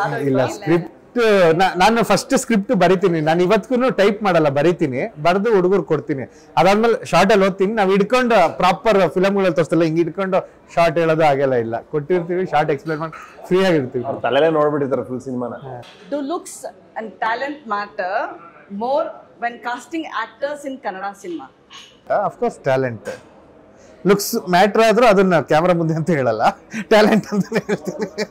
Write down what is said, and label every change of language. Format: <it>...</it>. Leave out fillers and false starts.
<kn>ಇಲ್ಲ, ಸ್ಕ್ರಿಪ್ಟ್ ನಾನು first script ಬರಿತೀನಿ, ನಾನು ಇವತ್ತಿಗೂ ಟೈಪ್ ಮಾಡಲ್ಲ, ಬರಿತೀನಿ, ಬರೆದು ಹುಡುಗರು ಕೊಡ್ತೀನಿ. ಅದಾದ್ಮೇಲೆ ಶಾರ್ಟ್ ಅಲ್ಲಿ ಓದ್ತೀನಿ. ನಾವು ಹಿಡ್ಕೊಂಡು ಪ್ರಾಪರ್ ಫಿಲಮ್ಗಳಲ್ಲಿ ತೋರಿಸ್ತಲ್ಲ, ಹಿಂಗೆ ಹಿಡ್ಕೊಂಡು ಶಾರ್ಟ್ ಹೇಳೋದು ಆಗಲ್ಲ. ಇಲ್ಲ, ಕೊಟ್ಟಿರ್ತೀವಿ, ಶಾರ್ಟ್ ಎಕ್ಸ್ಪ್ಲೇನ್ ಮಾಡಿ ಫ್ರೀ ಆಗಿರ್ತೀವಿ. ತಲೆನೇ ನೋಡ್ಬಿಟ್ಟಿರ್ತಾರೆ ಫುಲ್ ಸಿನಿಮಾನ.</kn> <en>Do looks and talent matter more when casting actors in Kannada cinema? Of course, talent.</en> <kn>Looks matter ಆದ್ರೂ ಅದನ್ನ ಕ್ಯಾಮ್ರಾ ಮುಂದೆ ಅಂತ ಹೇಳಲ್ಲ, ಟ್ಯಾಲೆಂಟ್ ಅಂತಾನೆ ಹೇಳ್ತೀನಿ.</kn>